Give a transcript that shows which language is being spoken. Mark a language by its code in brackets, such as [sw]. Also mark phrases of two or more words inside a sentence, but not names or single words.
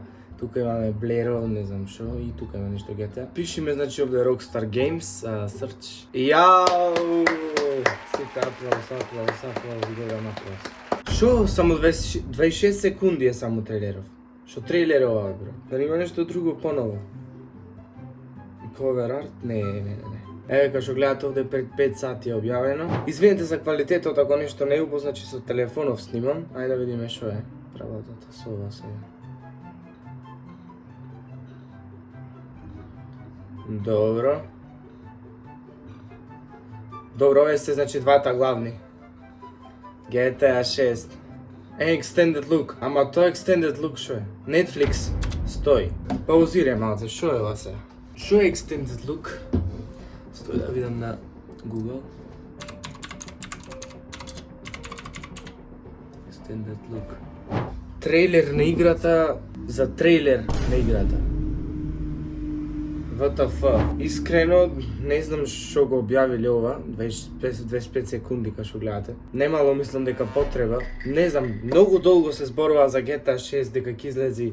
[mk] Тука имаме Blero, не знам шо, и тука има нешто GTA. Пишиме значи овде Rockstar Games, search. Јау! Сите аплауз, гледам аплауз. Шо, само 26 секунди е само трейлеров. Шо трейлер ова, бро? Дали има нешто друго поново? [en] Cover art? [mk] Не. Еве као што гледате овде пред 5 сати е објавено. Извинете за квалитетот ако нешто не убаво, значи со телефонов снимам. Ајде да видиме шо е. Работата со ова сега. Добро, овие се значи двата главни. GTA 6. [en] Extended look. [mk] Ама тоа [en] extended look [mk] шо е? Netflix. Стој. Паузирај малце, шо е ова сега? Шо е [en] extended look? [mk] Стој да видам на Google. [en] Extended look. [mk] Трейлер на играта за трейлер на играта. WTF. Искрено, не знам што го објавиле ова, 25 секунди као што гледате. Немало мислам дека потреба. Не знам, многу долго се зборува за GTA 6 дека ќе излези.